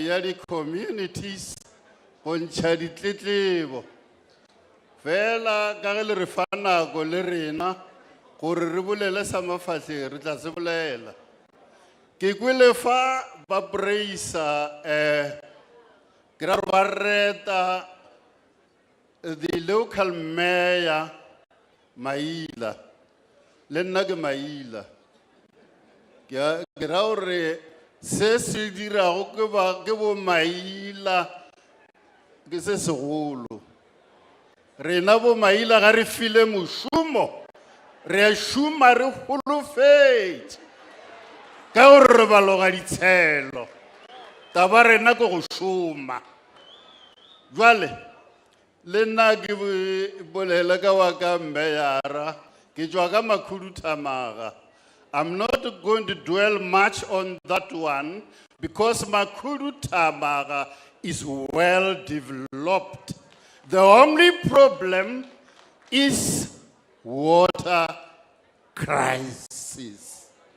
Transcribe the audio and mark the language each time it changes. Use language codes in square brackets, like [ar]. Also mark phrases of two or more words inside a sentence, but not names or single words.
[nso] ya di-communities go ntšha ditletlebo fela ka ge le re fa nako le rena gore re bolele sa mafahleng re tla se bolela ke kwele fa ba praisa ke ra ba reta [en] the local mayor [nso] Maila le nna ke Maila ke ra gore se se dirago ke bo Maila ke se segolo rena bo Maila ga re file mošomo re a šoma re holofetše ka gore re baloga ditshelo taba rena ke go šoma jwale le nna ke bolele ka wa ka mbeyara ke tšwa ka Makhudutamaga. [en] I'm not going to dwell much on that one because Makhudutamaga is well developed. The only problem is water crisis.